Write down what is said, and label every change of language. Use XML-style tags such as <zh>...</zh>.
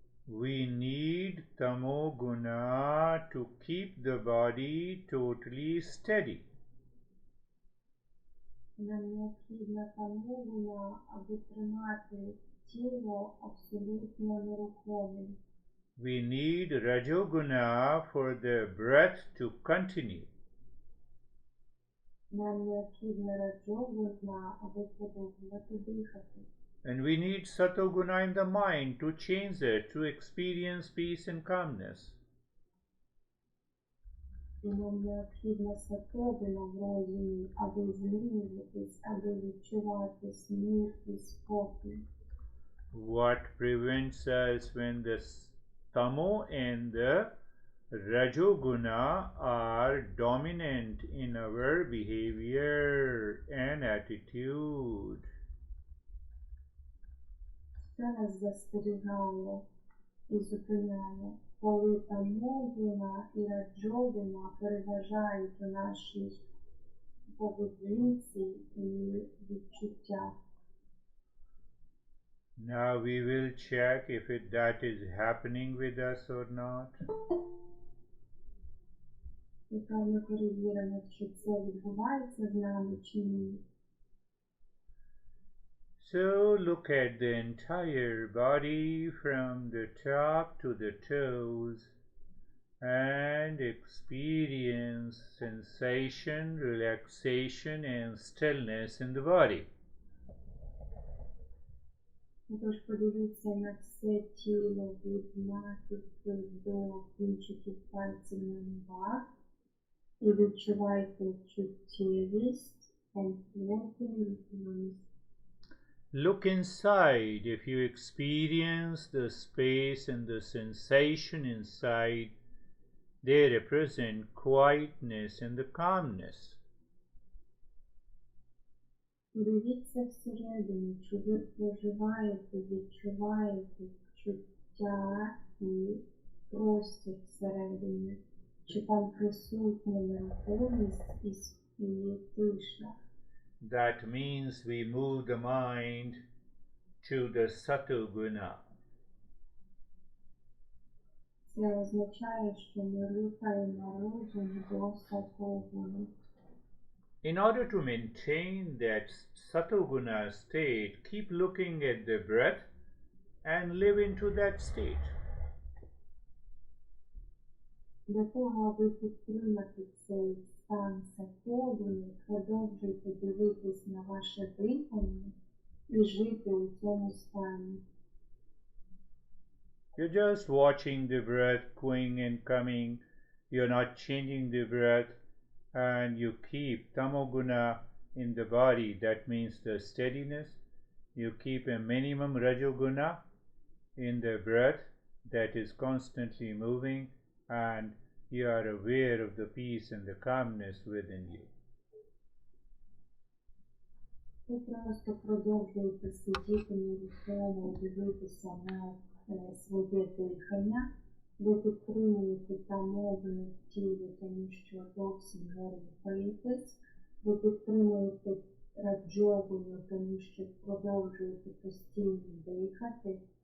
<en>We need tamoguna to keep the body totally steady.</en> <uk>Нам необхідна тамогуна, аби тримати тіло абсолютно нерухомим.</uk> <en>We need rajoguna for the breath to continue.</en> <uk>Нам необхідна раджогуна, аби продовжувати дихати.</uk> <en>And we need satoguna in the mind to change it, to experience peace and calmness.</en> <uk>І нам необхідна сатогуна в розумі, аби змінюватись, аби відчувати мир і спокій.</uk> <en>What prevents us when the tamo and the rajoguna are dominant in our behavior and attitude?</en> <uk>Що нас застерігає і зупиняє, коли тамогуна і раджогуна переважають у нашій поведінці і відчуттях.</uk> <en>Now we will check if that is happening with us or not.</en> <uk>Тепер ми перевіримо, чи це відбувається з нами, чи ні.</uk> <en>So look at the entire body from the top to the toes and experience sensation, relaxation and stillness in the body.</en> <uk>Тож подивіться на все тіло від маківки до кінчиків пальців на ногах і відчувайте чуттєвість, комфорт і ритмність.</uk> <en>Look inside. If you experience the space and the sensation inside, they represent quietness and the calmness.</en> <uk>Дивіться всередину, чи ви проживаєте, відчуваєте чуття і простір всередині, чи там присутня нерухомість і тиша.</uk> <en>That means we move the mind to the satoguna.</en> <uk>Це означає, що ми рухаємо розум до сатогуни.</uk> <en>In order to maintain that satoguna state, keep looking at the breath and live into that state.</en> <uk>Для того, аби підтримати цей стан сатогуни, продовжуйте дивитись на ваше дихання і жити у цьому стані.</uk> <en>You're just watching the breath going and coming. You're not changing the breath, and you keep tamoguna in the body. That means the steadiness. You keep a minimum rajoguna in the breath that is constantly moving, and you are aware of the peace and the calmness within you.</en> <uk>Ви просто продовжуєте сидіти нерухомо, дивитися на своє дихання. Ви підтримуєте тамогуну в тілі, тому що зовсім не рухаєтесь. Ви підтримуєте раджогуну, тому що продовжуєте постійно дихати.</uk>